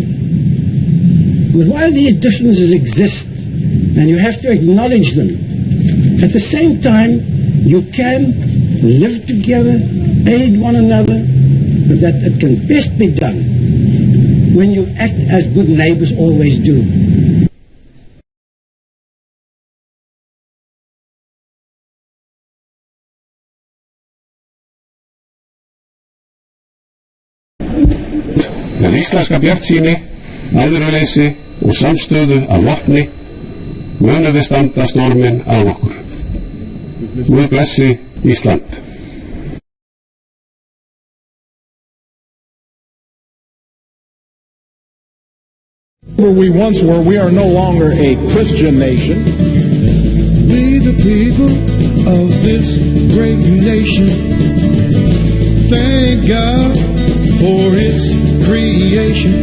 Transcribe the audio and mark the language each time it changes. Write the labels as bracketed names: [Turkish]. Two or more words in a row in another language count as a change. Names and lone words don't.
[English] But while these differences exist, and you have to acknowledge them, at the same time, you can live together, aid one another, but that it can best be done when you act as good neighbors always do. [Icelandic] Með íslenska bjartsýni, æðruleysi og samstöðu af vopni munum við standa storminn af okkur. Guð blessi Ísland. [English] Where we once were, we are no longer a Christian nation. We the people of this great nation thank God for its creation.